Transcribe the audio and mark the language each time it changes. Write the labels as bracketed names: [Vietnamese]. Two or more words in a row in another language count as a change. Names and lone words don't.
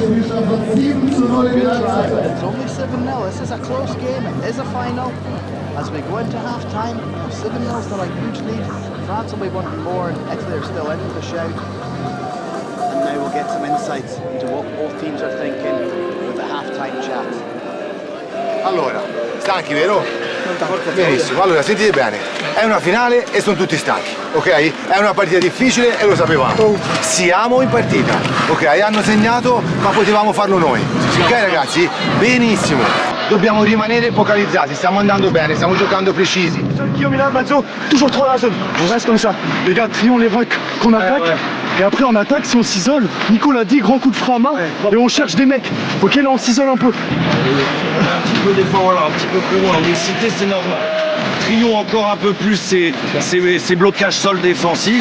[English] Good try, but it's only 7-0. This is a close game. It is a final. As we go into half-time, 7-0 is not a huge lead. France will be wanting more, and Italy are still in with a shout. And now we'll get some insights into what both teams are thinking with the half-time chat. [Italian] Allora, stanchi, vero? Benissimo, allora sentite bene, è una finale e sono tutti stanchi, ok? È una partita difficile e lo sapevamo. Siamo in partita, ok? Hanno segnato ma potevamo farlo noi. Ok ragazzi? Benissimo. Dobbiamo rimanere focalizzati, stiamo andando bene, stiamo giocando precisi. [French] Guillaume est là, Mazzo, toujours 3 dans la zone. On reste comme ça. Les gars, trions les vagues qu'on attaque. Et après on attaque, si on s'isole, Nico l'a dit, grand coup de frein à main, et on cherche des mecs. Ok, là on s'isole un peu. Un petit peu d'effort, voilà, un petit peu plus loin. L'humidité c'est normal. contraignons encore un peu plus ces blocages sol défensifs.